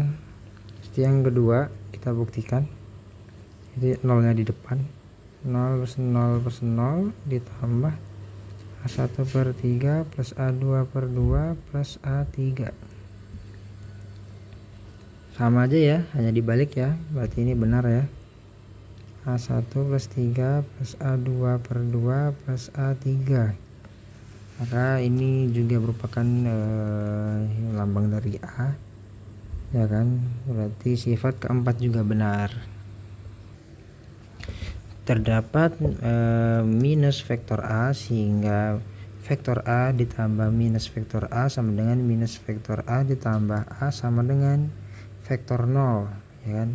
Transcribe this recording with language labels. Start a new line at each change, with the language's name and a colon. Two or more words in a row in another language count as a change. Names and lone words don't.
Indonesian: Jadi yang kedua kita buktikan, jadi nolnya di depan, 0 plus 0 plus 0 ditambah A1/3 plus A2/2 plus A3, sama aja ya, hanya dibalik ya, berarti ini benar ya. A1 plus 3 plus A2/2 plus A3, maka ini juga merupakan lambang dari A, ya kan? Berarti sifat keempat juga benar. Terdapat minus vektor A, sehingga vektor A ditambah minus vektor A sama dengan minus vektor A ditambah A sama dengan vektor 0, ya kan?